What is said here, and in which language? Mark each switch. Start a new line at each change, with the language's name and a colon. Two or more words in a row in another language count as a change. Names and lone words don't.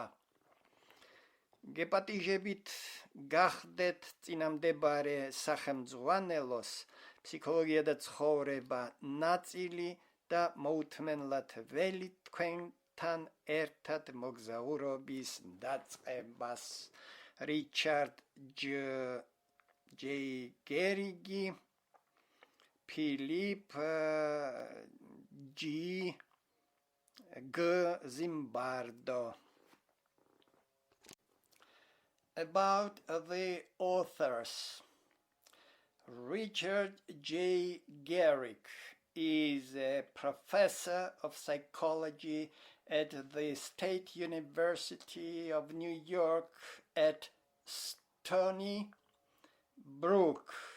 Georgian: გეპატიჟებით გახდეთ წინამდებარე სახელმძღვანელოს ფსიქოლოგია და ცხოვრება ნაწილი და მოუთმენლად ველი თქვენთან ერთად მოგზაურობის დაწყებას.
English: R.Gerrig Ph.Zimbardo. About the authors. R.Gerrig is a professor of psychology at the State University of New York at Stony Brook.